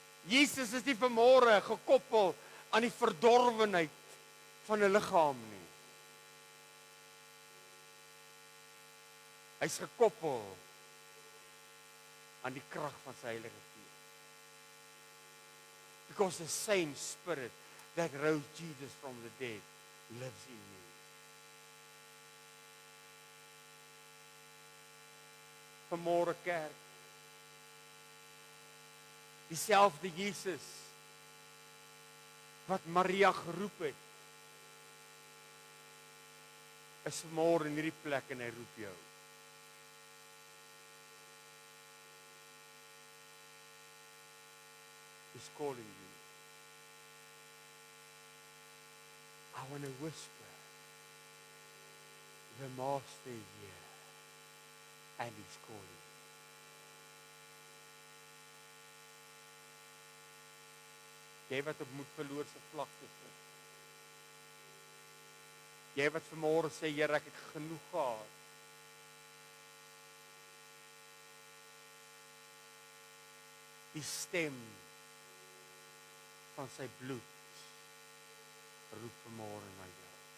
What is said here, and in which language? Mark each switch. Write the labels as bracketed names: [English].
[Afrikaans] Jesus is nie vanmôre gekoppel aan die verdorwenheid van 'n liggaam nie. Hy's gekoppel aan die krag van sy Heilige Gees. [English] Because the same Spirit that rose Jesus from the dead lives in me. [Afrikaans] Vanmôre kerk, dieselfde Jesus wat Maria geroep het, is vanmôre in hierdie plek en hy roep jou. [English] He's calling you. I want to whisper, the Master is here, and he's calling you. [Afrikaans] Jy wat op moed verloor se vlakte sit. Jy wat vanmôre sê, Here, ek het genoeg gehad. Die stem van sy bloed roep vanmôre na jou.